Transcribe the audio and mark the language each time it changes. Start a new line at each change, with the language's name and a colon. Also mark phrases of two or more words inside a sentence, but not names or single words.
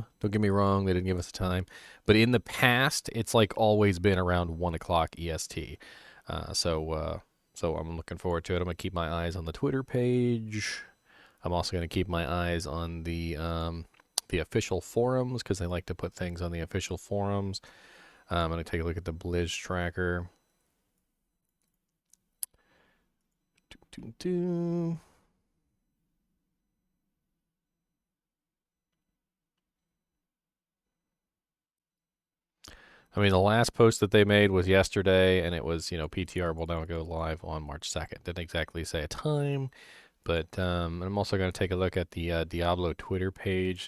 English: Don't get me wrong, they didn't give us a time. But in the past, it's like always been around 1 o'clock EST. So I'm looking forward to it. I'm gonna keep my eyes on the Twitter page. I'm also gonna keep my eyes on the official forums because they like to put things on the official forums. I'm gonna take a look at the Blizz tracker. Doo, doo, doo. I mean, the last post that they made was yesterday, and it was, you know, PTR will now go live on March 2nd. Didn't exactly say a time, but I'm also going to take a look at the Diablo Twitter page.